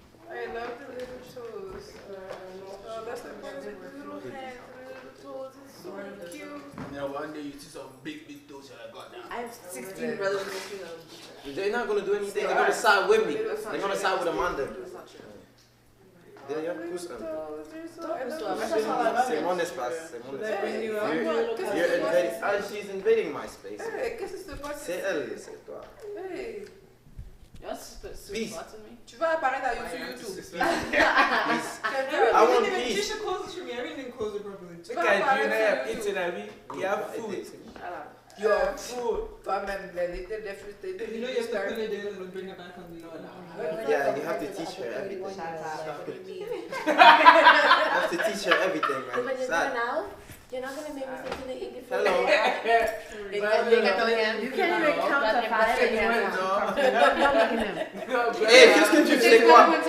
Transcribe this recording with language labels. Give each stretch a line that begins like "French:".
English: I love the little toes. Oh, that's the part with the little hands, the little toes. It's so cute. And then one day you see some big toes, you're like, God damn. I have 16 brothers and sisters. They're not gonna do anything. They're gonna side with me. They're gonna side with Amanda.
French: D'ailleurs, pousse un peu. C'est mon espace. C'est mon espace.
English: You're invading. She's invading my space.
French: Hey, qu'est-ce qui se passe? C'est elle, c'est toi.
English: Hey. Peace.
French: Tu vas apparaître sur YouTube.
English: Peace. I I want peace. Tisha closes for me. I didn't close it properly. Look at you now, eating at me. You have food. You have food.
French: Toi-même, les frustrés.
English: You know you have to put it in and bring it back on the Yeah, you have to teach her everything. You have to teach her everything, man. Sad. you're not gonna make me think in the English. Hello. You can't even count to 5 again.
French: Hey, qu'est-ce que tu fais quoi?